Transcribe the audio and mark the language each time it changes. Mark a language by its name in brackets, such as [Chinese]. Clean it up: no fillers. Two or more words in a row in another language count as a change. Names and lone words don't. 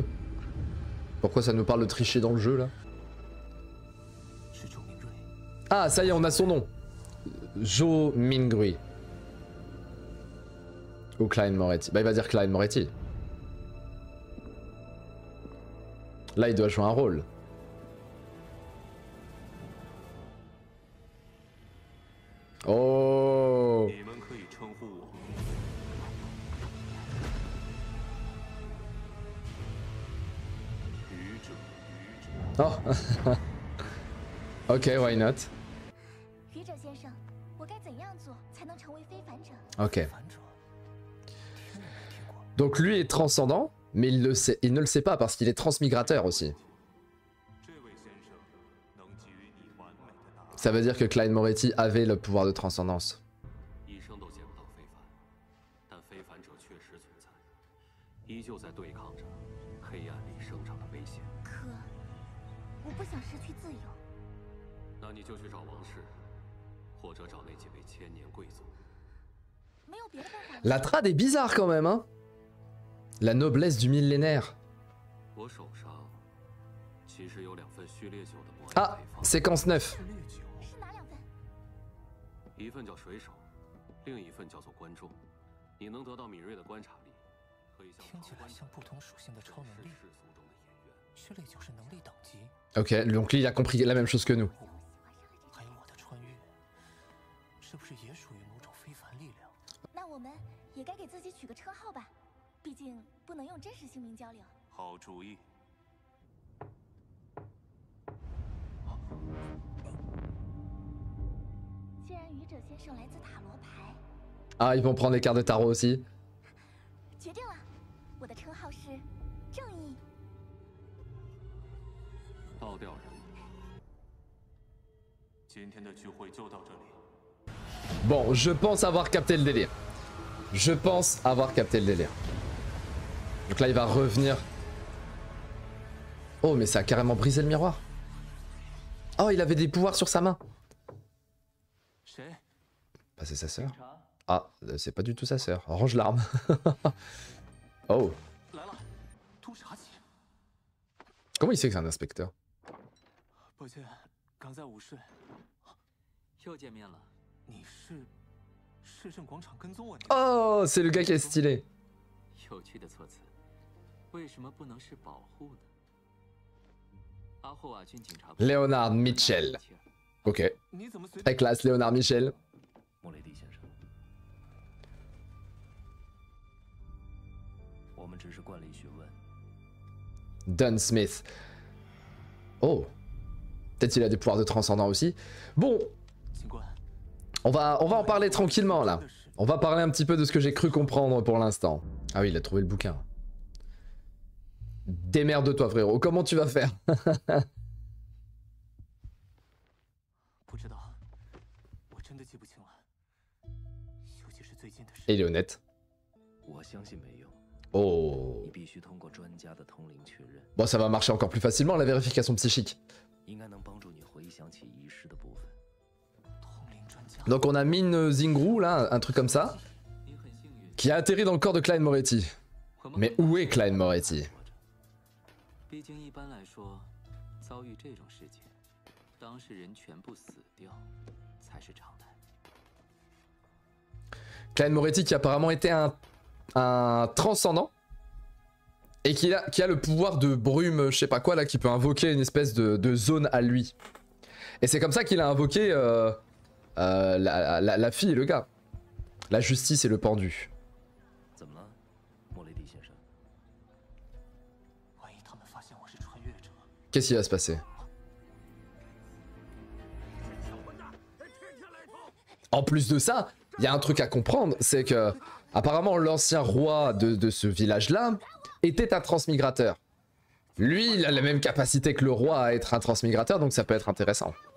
[French] Pourquoi ça nous parle de tricher dans le jeu là? Ah ça y est, on a son nom. Jo Mingrui. Ou Clyde Moretti. Bah il va dire Clyde Moretti. Là il doit jouer un rôle. Oh. Oh. [English] Ok, why not? [French] Ok. Donc lui est transcendant, mais il ne le sait pas parce qu'il est transmigrateur aussi. Ça veut dire que Clyde Moretti avait le pouvoir de transcendance. [Chinese] 一生都见不到非凡，但非凡者确实存在，依旧在对抗着黑暗里生长的危险。可我不想失去自由。那你就去找王室，或者找那几位千年贵族。没有别的办法了。 [French] La trad est bizarre quand même, hein. La noblesse du millénaire. [Chinese] 我手上其实有2份序列酒的末日 [French] Ah, [Chinese] 配方， [French] séquence 9. [Chinese] 是哪2份？一份叫水手，另一份叫做观众。你能得到敏锐的观察力，可以向听起来像不同属性的超能力。世俗中的演员。序列就是能力等级， [French] Ok, donc lui il a compris la même chose que nous. [Chinese] 还有我的穿越，是不是也属于某种非凡力量？那我们也该给自己取个称号吧，毕竟不能用真实姓名交流。好主意。既然愚者先生来自塔罗牌， [French] Ah, ils vont prendre les cartes de tarot aussi. [Chinese] 决定了，我的称号是正义。倒吊人，今天的聚会就到这里。 [French] Bon, je pense avoir capté le délire. Je pense avoir capté le délire. Donc là, il va revenir. Oh, mais ça a carrément brisé le miroir. Oh, il avait des pouvoirs sur sa main. [Chinese] 谁？ [French] Bah, c'est sa sœur. [Chinese] 查， [French] Ah, c'est pas du tout sa sœur. Range l'arme. Oh. [Chinese] 来了，督察起。 [French] Comment il sait que c'est un inspecteur? [Chinese] 抱歉，刚在午睡。又见面了。你是市政广场跟踪我？ [French] Oh, c'est le gars qui est stylé. [Chinese] 有趣的措辞，为什么不能是保护呢？阿霍瓦郡警察部 [French] Leonard Mitchell. Ok. [Chinese] 你怎么随 [French] Très classe, Leonard Mitchell. [Chinese] 莫雷蒂先生，我们只是惯例询问。 Dunn Smith. [French] Oh. Peut-être qu'il a des pouvoirs de transcendant aussi. Bon, [Chinese] 警官？ [French] on va en parler tranquillement là. On va parler un petit peu de ce que j'ai cru comprendre pour l'instant. Ah oui, il a trouvé le bouquin. Démerde-toi frérot, comment tu vas faire? [Chinese] 不知道，我真的记不清了。尤其是最近的事。 [French] Et il est honnête. [Chinese] 我相信没用， [French] Oh. [Chinese] 你必须通过专家的通灵确认， [French] Bon, ça va marcher encore plus facilement la vérification psychique. [Chinese] 应该能帮助你回想起仪式的部分。通灵专家。 [French] Donc on a Min Zingrou là, un truc comme ça, [Chinese] 您很幸运。 [French] qui a atterri dans le corps de Clyde Moretti. [Chinese] 我们 [French] Mais où est Clyde Moretti? [Chinese] 毕竟一般来说，遭遇这种事情，当事人全部死掉才是常态。 [French] Clyde Moretti qui apparemment était un transcendant. Et qui a le pouvoir de brume, je sais pas quoi là, qui peut invoquer une espèce de zone à lui. Et c'est comme ça qu'il a invoqué la fille et le gars. La justice et le pendu. [Chinese] 怎么了，莫雷蒂先生？万一他们发现我是穿越者， [French] Qu'est-ce qui va se passer? En plus de ça, il y a un truc à comprendre, c'est que apparemment l'ancien roi de ce village-là était un transmigrateur. Lui, il a la même capacité que le roi à être un transmigrateur, donc ça peut être intéressant.